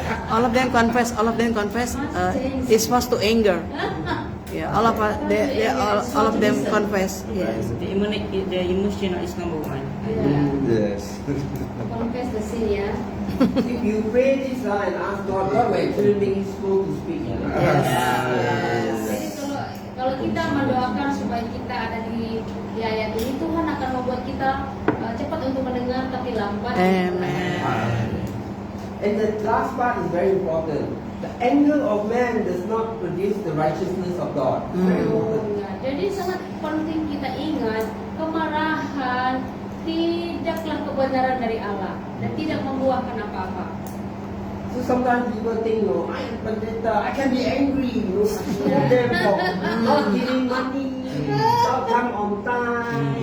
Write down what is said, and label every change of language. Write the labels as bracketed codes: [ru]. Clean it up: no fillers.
[en] All of them confess. All of them confess. It's supposed to anger. Yeah, all of them confess. Yes. The emotional is number one. Yes. Confess the sin ya. If you pray this and ask God, God will actually make you slow to speak. [id] Jadi kalau kita mendoakan supaya kita ada di ayat ini, Tuhan akan membuat kita cepat untuk mendengar tapi lambat. Amen. [en] And the last part is very important. The anger of man does not produce the righteousness of God. Very important. [id] Ya, jadi sangat penting kita ingat kemarahan tidaklah kebenaran dari Allah dan tidak membuahkan apa-apa. [en] So sometimes people think, no, I am pendeta, I can be angry, you know, I scold them for not giving money, not come on time,